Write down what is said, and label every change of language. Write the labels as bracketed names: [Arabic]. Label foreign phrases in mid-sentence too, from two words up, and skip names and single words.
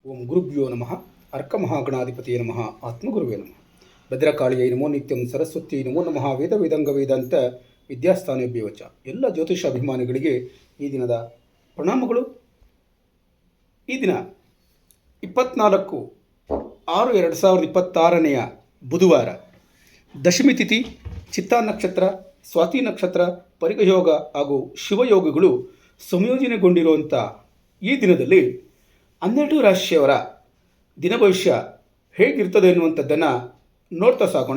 [Sanskrit] ಓಂ ಗುರುಭ್ಯೋ ನಮಃ ಅರ್ಕಮಹಾಗಣಾಧಿಪತಿಯೇ ನಮಃ ಆತ್ಮಗುರುವೇ ನಮಃ ಭದ್ರಕಾಳಿಯೈ ನಮೋ ನಿತ್ಯಂ ಸರಸ್ವತಿ ನಮೋ ನಮಃ ವೇದ ವೇದಾಂಗ ವೇದಾಂತ ವಿದ್ಯಾಸ್ಥಾನೇಭ್ಯೋ ಚ. [Kannada] ಎಲ್ಲ ಜ್ಯೋತಿಷ ಅಭಿಮಾನಿಗಳಿಗೆ ಈ ದಿನದ ಪ್ರಣಾಮಗಳು. ಈ ದಿನ 24/6/2026 ಬುಧವಾರ, ದಶಮಿ ತಿಥಿ, ಚಿತ್ತಾ ನಕ್ಷತ್ರ, ಸ್ವಾತಿ ನಕ್ಷತ್ರ, ಪರಿಗಯೋಗ ಹಾಗೂ ಶಿವಯೋಗಗಳು ಸಂಯೋಜನೆಗೊಂಡಿರುವಂಥ ಈ ದಿನದಲ್ಲಿ 12 ರಾಶಿಯವರ ದಿನ ಭವಿಷ್ಯ ಹೇಗಿರ್ತದೆ ಎನ್ನುವಂಥದ್ದನ್ನು ನೋಡ್ತಾ ಸಾಗೋಣ.